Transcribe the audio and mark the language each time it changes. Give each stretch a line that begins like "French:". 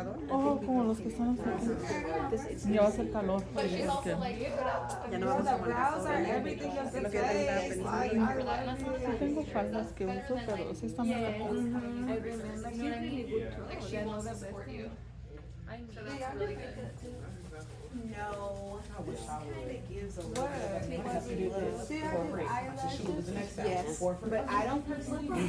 Spanish: Oh, como los que están aquí. Ya va a ser calor.
English: But she's also like, The brows are everything of the face. Like, I love it.
Spanish: Tengo faldas que uso, pero sí están muy
English: like she wants to support you. So that's really good. No. Kinda gives a little bit of a makeup look. Yes, but I don't personally.